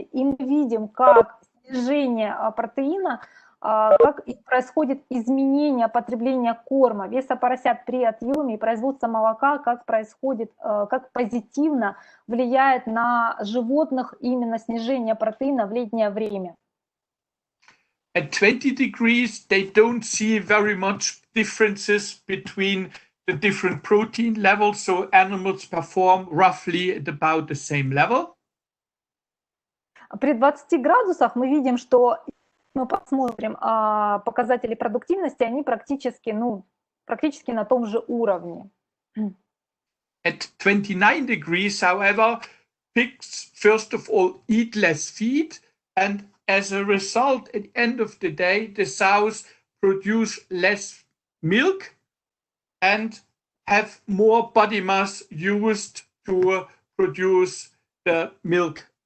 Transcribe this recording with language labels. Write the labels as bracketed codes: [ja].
[ru] И мы видим, как снижение протеина, как происходит изменение потребления корма, веса поросят при отъеме и производства молока, как происходит, как позитивно влияет на животных именно снижение протеина в летнее время. [en] At 20 degrees, they don't see very much differences between the different protein levels, so animals perform roughly at about the same level. [ru] При 20 градусах мы видим, что мы посмотрим показатели продуктивности, они практически на том же уровне. [en] At 29 degrees, however, pigs first of all eat less feed, and as a result, at the end of the day, the sows produce less milk and have more body mass used to produce the milk.